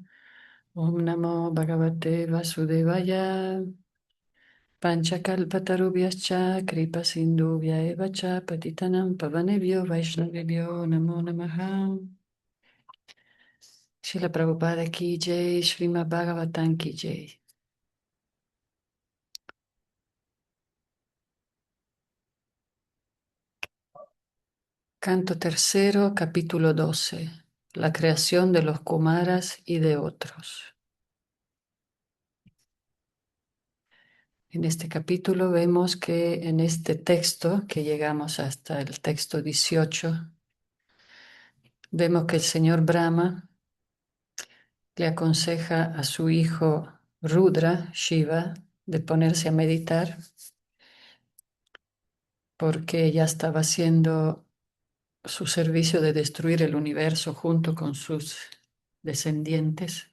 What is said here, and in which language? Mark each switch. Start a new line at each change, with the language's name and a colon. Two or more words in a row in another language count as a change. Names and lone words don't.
Sanskrit: Om Namo Bhagavate Vasudevaya. Panchakalpatarubhyascha kripa sindhubhya eva cha patitanam pavanebhyo vaishnavebhyo namo namaha. Srila Prabhupada ki jai, Srimad Bhagavatam ki jai.
Spanish: Canto tercero, capítulo 12. La creación de los Kumaras y de otros. En este capítulo vemos que en este texto, que llegamos hasta el texto 18, vemos que el señor Brahma le aconseja a su hijo Rudra, Shiva, de ponerse a meditar porque ya estaba haciendo su servicio de destruir el universo junto con sus descendientes.